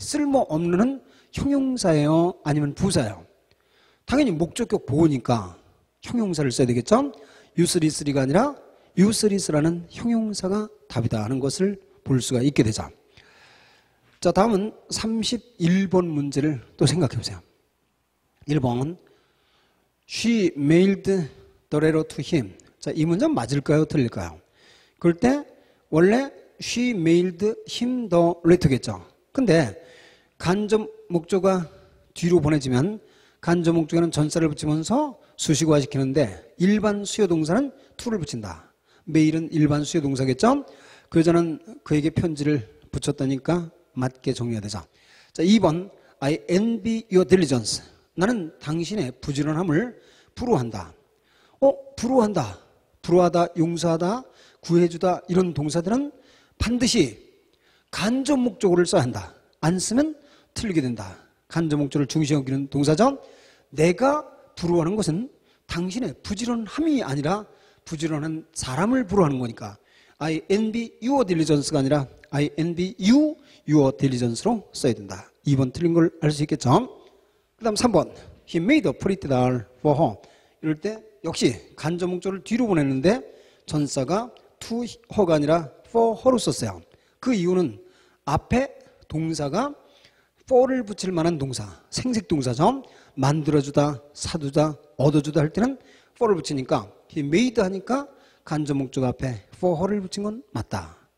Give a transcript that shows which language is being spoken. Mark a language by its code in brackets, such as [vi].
[ko] 쓸모없는 형용사예요? 아니면 부사예요? 당연히 목적격 보호니까 형용사를 써야 되겠죠? uselessly가 아니라 useless라는 형용사가 답이다 하는 것을 볼 수가 있게 되죠. 자, 다음은 31번 문제를 또 생각해 보세요. [en] 1번 She mailed the letter to him. [ko] 자, 이 문장 맞을까요? 틀릴까요? 그럴 때 원래 [en] She mailed him the letter [ko] 겠죠. 근데 간접 목조가 뒤로 보내지면 간접 목조에는 전사를 붙이면서 수식어화 시키는데 일반 수요 동사는 to를 붙인다. 메일은 일반 수요 동사겠죠? 그 여자는 그에게 편지를 붙였다니까 맞게 정리해야 되죠. [en] 자, 2번 I envy your diligence. [ko] 나는 당신의 부지런함을 부러워한다. 부러워한다. 부러워하다, 용서하다, 구해주다 이런 동사들은 반드시 간접 목적어를 써야 한다. 안 쓰면 틀리게 된다. 간접 목적어를 중시하고 여기는 동사죠. 내가 부러워하는 것은 당신의 부지런함이 아니라 부지런한 사람을 부러워하는 거니까 [en] I envy your diligence [ko] 가 아니라 [en] I envy you your diligence [ko] 로 써야 된다. 2번 틀린 걸 알 수 있겠죠. [en] 그 다음 3번 He made a pretty doll for her. [ko] 이럴 때 역시 간접 목적어를 뒤로 보냈는데 전사가 [en] to her [ko] 가 아니라 [en] for her [ko] 로 썼어요. 그 이유는 앞에 동사가 for를 붙일 만한 동사, 생색 동사죠. 만들어주다, 사두다, 얻어주다 할 때는 for를 붙이니까 [en] he made [ko] 하니까 간접 목적 앞에 [en] for her [ko] 를 붙인 건 맞다.